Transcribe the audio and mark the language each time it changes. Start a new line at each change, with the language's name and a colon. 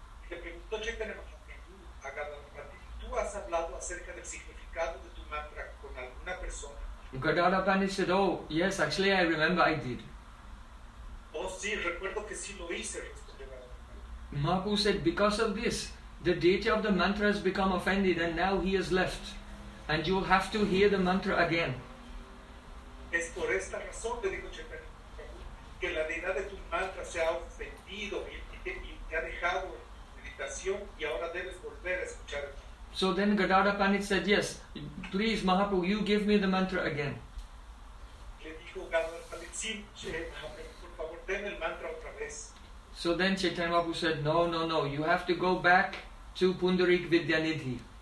English: Gadadhar Pandit said, "Oh, yes, actually I remember I did."
Spanish: "Oh, sí, recuerdo que sí lo hice."
English: Mahaprabhu said, "Because of this, the deity of the mantra has become offended and now he has left. And you will have to hear the mantra again."
Spanish: "Es por esta razón," le dijo Chaitanya Mahaprabhu, "que la deidad de tu mantra se ha ofendido y te ha dejado meditación y ahora debes volver a escuchar."
English: So then Gadadhar Pandit said, "Yes, please Mahaprabhu, you give me the mantra again."
Spanish: Le dijo Gadadhar Pandit, "Sí, por favor, den el mantra otra vez."
English: So then Chaitanya Mahaprabhu said, no, you have to go back to Pundarik Vidyanidhi.